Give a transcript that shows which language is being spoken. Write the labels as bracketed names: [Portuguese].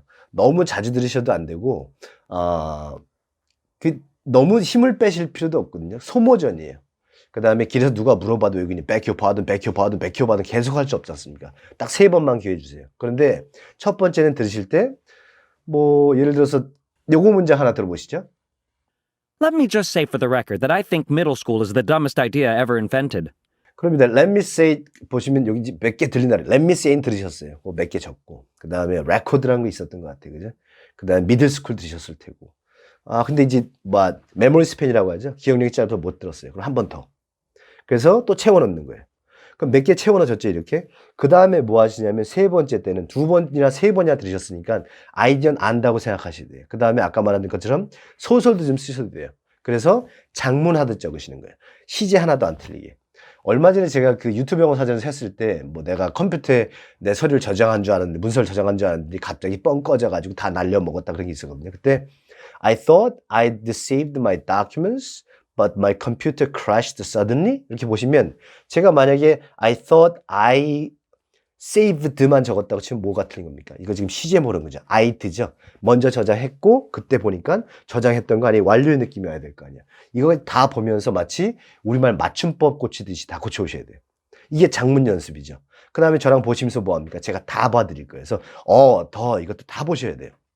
[Korean] 너무 자주 들으셔도 안 되고, 너무 힘을 빼실 필요도 없거든요. 소모전이에요. 그 다음에 길에서 누가 물어봐도 외국인이 [English] beg your pardon [Korean] 계속 할 수 없지 않습니까? 딱 3번만 기회 주세요. 그런데 첫 번째는 들으실 때, 예를 들어서 요거 문장 하나 들어보시죠. [English] Let me just say for the record that I think middle school is the dumbest idea ever invented. [Korean] 그럽니다. [English] Let me say [Korean] 보시면 여기 몇 개 들린다. [English] Let me say는 [Korean] 들으셨어요. 몇 개 적고. 그 다음에 record라는 거 있었던 것 같아요. 그죠? 그 다음에 middle school 들으셨을 테고. 근데 이제 메모리 스팬이라고 하죠. 기억력이 짧아서 못 들었어요. 그럼 한 번 더. 그래서 또 채워 넣는 거예요. 그럼 몇 개 채워 넣으셨죠, 이렇게? 그 다음에 뭐 하시냐면 세 번째 때는 2번이나 3번이나 들으셨으니까 아이디어는 안다고 생각하셔야 돼요. 그 다음에 아까 말한 것처럼 소설도 좀 쓰셔도 돼요. 그래서 장문하듯 적으시는 거예요. 시제 하나도 안 틀리게. 얼마 전에 제가 그 유튜브 영어 사전에서 했을 때 내가 컴퓨터에 내 서류를 저장한 줄 알았는데 문서를 저장한 줄 알았는데 갑자기 뻥 꺼져가지고 다 날려먹었다 그런 게 있었거든요. 그때 [English] I thought I'd saved my documents but my computer crashed suddenly [Korean] 이렇게 보시면 제가 만약에 [English] I thought I saved만 [Korean] 적었다고 치면 뭐가 틀린 겁니까? 이거 지금 시제 모르는 거죠. [English] I'd죠. [Korean] 먼저 저장했고 그때 보니까 저장했던 거 아니 완료의 느낌이 와야 될 거 아니야. 이거 다 보면서 마치 우리말 맞춤법 고치듯이 다 고쳐오셔야 돼요. 이게 장문 연습이죠. 그 다음에 저랑 보시면서 뭐 합니까? 제가 다 봐드릴 거예요. 그래서 더 이것도 다 보셔야 돼요.